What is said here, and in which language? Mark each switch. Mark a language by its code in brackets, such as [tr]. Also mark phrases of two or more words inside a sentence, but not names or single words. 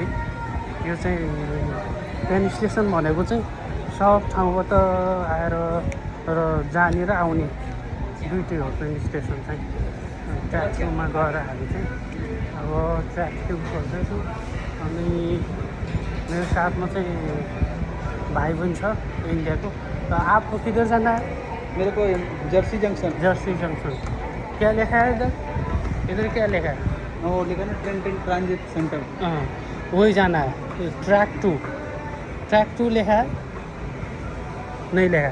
[ne] यो चाहिँ [en] train station [ne] भनेको चाहिँ सब ठाउँबाट आएर र जाने र आउने दुइटै हो [en] train station [ne] चाहिँ। ट्र्याक 2मा गएर हामी चाहिँ अब ट्र्याक 2 गर्दैछौँ। अनि मेरो साथमा चाहिँ भाइ बहिनी छ इंडिया को। [hi] तो आपको किधर जाना है? मेरे को जर्सी जंक्शन। जर्सी जंक्शन। क्या लिखा है इधर? इधर क्या लिखा है? वो लिखा ना ट्रेंटन ट्रांजिट सेंटर। हाँ वही जाना है। ट्रैक 2 लिखा है? नहीं लिखा है।